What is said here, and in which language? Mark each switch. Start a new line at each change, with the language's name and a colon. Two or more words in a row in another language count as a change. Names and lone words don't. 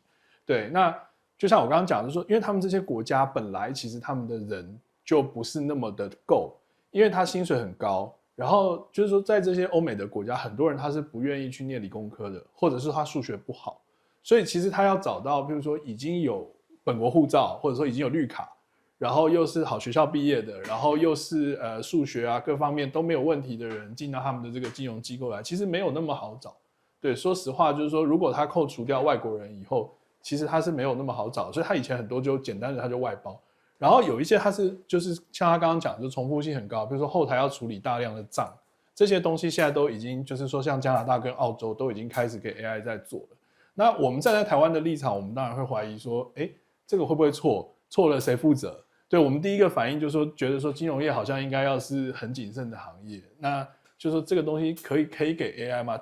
Chinese: 對，那就像我剛剛講，就是說，因為他們這些國家本來其實他們的人就不是那麼的夠，因為他薪水很高，然後就是說，在這些歐美的國家，很多人他是不願意去念理工科的，或者是他數學不好。所以其實他要找到，比如說已經有本國護照，或者說已經有綠卡， 然後又是好學校畢業的，然後又是數學啊各方面都沒有問題的人進到他們的這個金融機構來，其實沒有那麼好找。對，說實話就是說，如果他扣除掉外國人以後，其實他是沒有那麼好找，所以他以前很多就簡單的他就外包，然後有一些他是就是像他剛剛講，就重複性很高，比如說後台要處理大量的賬，這些東西現在都已經就是說像加拿大跟澳洲都已經開始給 AI 在做了。那我們站在台灣的立場，我們當然會懷疑說，這個會不會錯了誰負責？對，我們第一個反應就是說，覺得說金融業好像應該要是很謹慎的行業，那就是說這個東西可以給 AI 嗎？